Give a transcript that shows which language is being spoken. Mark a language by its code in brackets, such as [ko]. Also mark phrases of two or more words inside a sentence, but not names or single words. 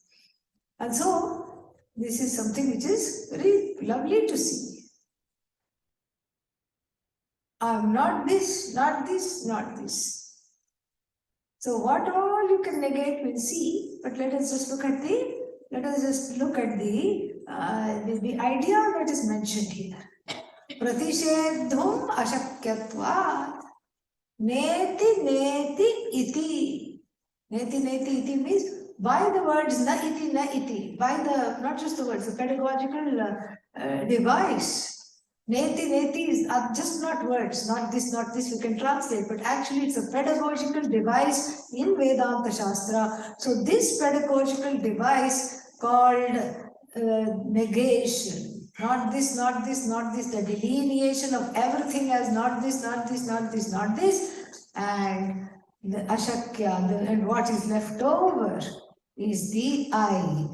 [en] And so this is something which is very lovely to see. I'm not this, not this, not this. So what all you can negate we'll see, but let us just look at the idea that is mentioned here. [sa] प्रतिषेधम् अशक्यत्वात् नेति नेति इति. नेति नेति इति [en] means by the words [sa] न इति, [en] by the, not just the words, the pedagogical device. [sa] नेति नेति [en] is just not words, not this, we can translate, but actually it's a pedagogical device in [sa] वेदान्त शास्त्र. [en] So this pedagogical device called negation, not this, not this, not this, the delineation of everything as not this, not this, not this, not this, and the ashakya, and what is left over is the I.